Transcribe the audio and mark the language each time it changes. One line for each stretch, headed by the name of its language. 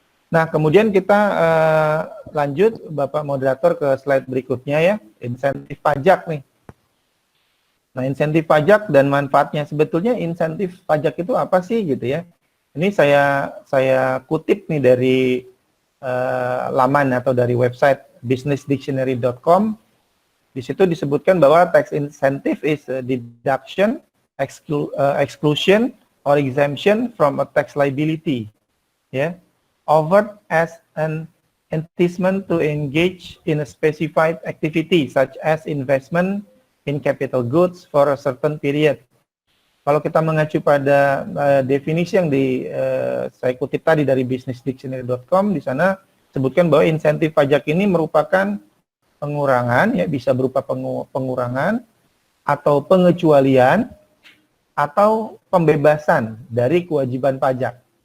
Indonesian: Nah kemudian kita lanjut Bapak Moderator ke slide berikutnya ya, insentif pajak nih. Nah insentif pajak dan manfaatnya, sebetulnya insentif pajak itu apa sih gitu ya. Ini saya kutip nih dari laman atau dari website businessdictionary.com. Di situ disebutkan bahwa
English: tax incentive is a deduction, exclusion, or exemption from a tax liability, yeah, offered as an inducement to engage in a specified activity such as investment in capital goods for a certain period.
Indonesian: Kalau kita mengacu pada definisi yang saya kutip tadi dari businessdictionary.com, di sana sebutkan bahwa insentif pajak ini merupakan pengurangan, ya bisa berupa pengurangan atau pengecualian atau pembebasan dari kewajiban pajak.